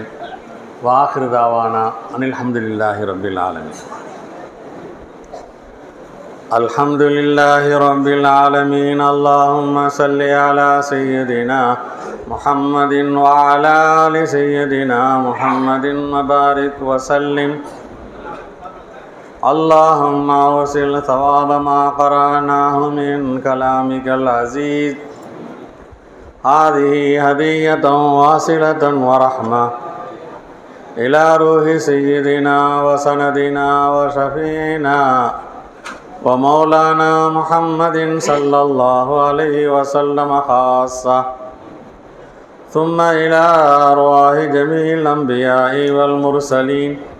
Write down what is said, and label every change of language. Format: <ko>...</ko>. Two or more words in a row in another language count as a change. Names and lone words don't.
<ar>وآخر دعوانا أن الحمد لله رب العالمين. الحمد لله رب العالمين. اللهم صل على سيدنا محمد وعلى آل سيدنا محمد وبارك وسلم. اللهم وصل ثواب ما قرأناه من كلامك العزيز. هذه هدية واصلة ورحمة إلى روح سيدنا وسندنا وشفيعنا ومولانا محمد صلى الله عليه وسلم خاصة، ثم إلى أرواح جميع الأنبياء والمرسلين</ar>